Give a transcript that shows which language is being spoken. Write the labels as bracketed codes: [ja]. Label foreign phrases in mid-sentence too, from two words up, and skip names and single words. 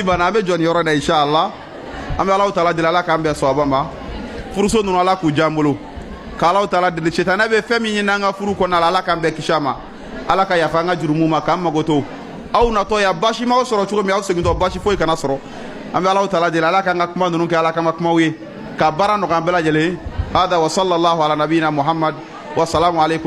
[bm] banna an bɛ jɔ nin yɔrɔ in na inshallah an bɛ Alahu taala deli Ala k'an bɛn sawaba ma furuso ninnu Ala k'u diya an bolo k'Alahu taala deli sitanɛ bɛ fɛn min ɲini an ka furu kɔnɔna la Ala k'an bɛn kisi a ma Ala ka yafa an ka jurumu ma k'an mago to aw natɔ yan basi m'aw sɔrɔ cogo min aw segintɔ basi foyi kana sɔrɔ an bɛ Alahu taala deli Ala k'an ka kuma ninnu kɛ Ala k'an ka kumaw ye ka baara nɔgɔya an bɛɛ lajɛlen hada wa [ar] صلى الله على نبينا محمد والسلام عليكم